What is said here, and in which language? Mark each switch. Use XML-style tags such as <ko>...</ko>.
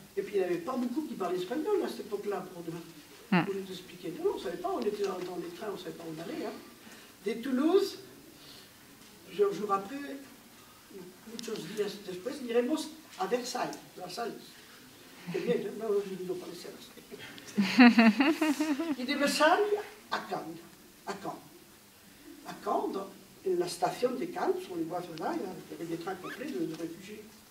<fr>Et puis il n'y avait pas beaucoup qui parlaient espagnol à cette époque-là pour nous expliquer. Non, on ne savait pas, on était dans les trains, on ne savait pas où on allait. Hein.</fr> <es>De Toulouse,</es> <fr>un jour après,</fr> <es>muchos días después, iremos a Versailles, Versailles. Que bien, no lo parece así. Y de Versailles a Caen.</es> <fr>A Caen,</fr> <es>en la estación de Caen,</es> <fr>sur les voies ferroviaires, il y avait des trains complets de réfugiés.</fr>